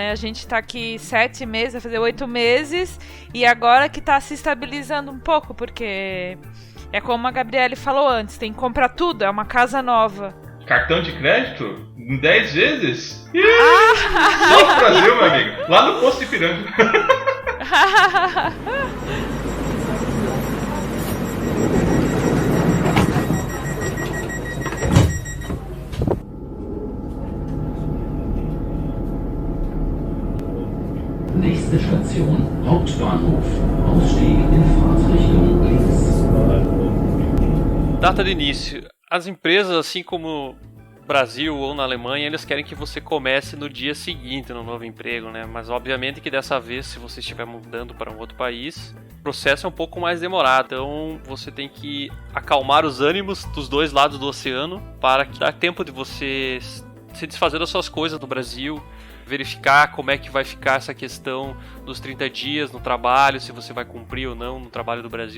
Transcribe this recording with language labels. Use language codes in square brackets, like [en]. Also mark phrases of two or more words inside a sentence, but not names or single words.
[pt] A gente tá aqui 7 meses, vai fazer 8 meses, e agora que tá se estabilizando um pouco, porque é como a Gabriele falou antes, tem que comprar tudo, é uma casa nova. Cartão de crédito? Em 10 vezes? Só no Brasil, meu amigo. Lá no posto de pirâmide. [de] Nächste Station, Hauptbahnhof. Ausstieg in Fahrtrichtung links. [pt] Data de início. As empresas, assim como no Brasil ou na Alemanha, eles querem que você comece no dia seguinte no novo emprego, né? Mas obviamente que dessa vez, se você estiver mudando para um outro país, o processo é um pouco mais demorado. Então você tem que acalmar os ânimos dos dois lados do oceano para que dá tempo de você se desfazer das suas coisas no Brasil, verificar como é que vai ficar essa questão dos 30 dias no trabalho, se você vai cumprir ou não no trabalho do Brasil.